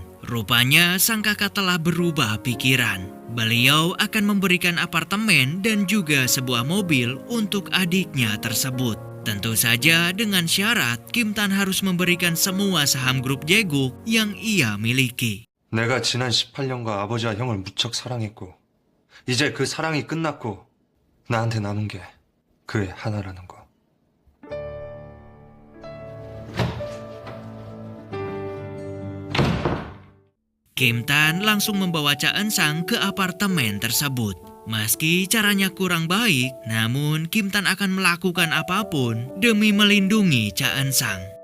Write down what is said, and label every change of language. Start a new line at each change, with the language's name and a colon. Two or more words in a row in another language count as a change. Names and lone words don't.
Indonesian: Rupanya sang kakak telah berubah pikiran. Beliau akan memberikan apartemen dan juga sebuah mobil untuk adiknya tersebut. Tentu saja dengan syarat Kim Tan harus memberikan semua saham grup Jaeguk yang ia miliki.
Korean: 내가 지난 18년과 아버지와 형을 무척 사랑했고 이제 그 사랑이 끝났고 나한테 남은 게 그 애 하나라는 거.
Indonesian: Kim Tan langsung membawa Cha Eun-sang ke apartemen tersebut. Meski caranya kurang baik, namun Kim Tan akan melakukan apapun demi melindungi Cha Eun-sang.